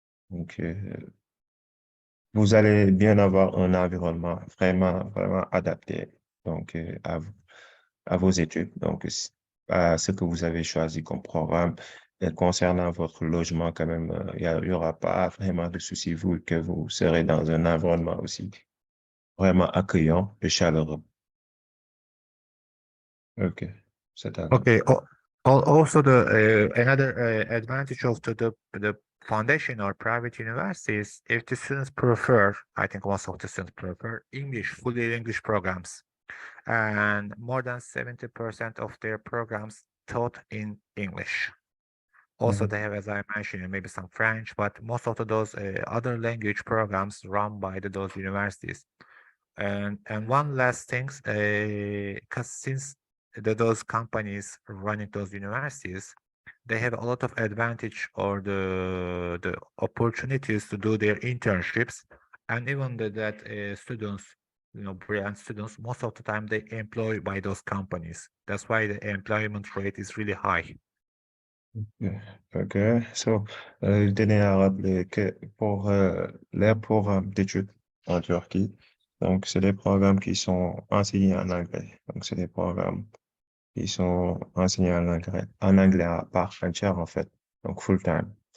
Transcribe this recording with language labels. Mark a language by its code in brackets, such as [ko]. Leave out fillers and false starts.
[fr] Donc, vous allez bien avoir un environnement vraiment adapté donc, à vos études, donc à ce que vous avez choisi comme programme. Et concernant votre logement, quand même, il y aura pas vraiment de soucis, vous, que vous serez dans un environnement aussi vraiment accueillant et chaleureux. OK, c'est à [en] Okay. Also, the another advantage of the foundation or private universities, if the students prefer, I think most of the students prefer English, fully English programs, and more than 70% of their programs taught in English. Also, they have, as I mentioned, maybe some French, but most of those other language programs run by those universities. And one last thing, because since those companies running those universities, they have a lot of advantage or the opportunities to do their internships, and even that students, brilliant students, most of the time they employ by those companies. That's why the employment rate is really high. Yeah. OK. [fr] So, je tenais à rappeler que pour les programmes d'études en Turquie, donc c'est des programmes qui sont enseignés en anglais. Donc, c'est des programmes qui sont enseignés en anglais à part entière, en fait. Donc, [en] full time.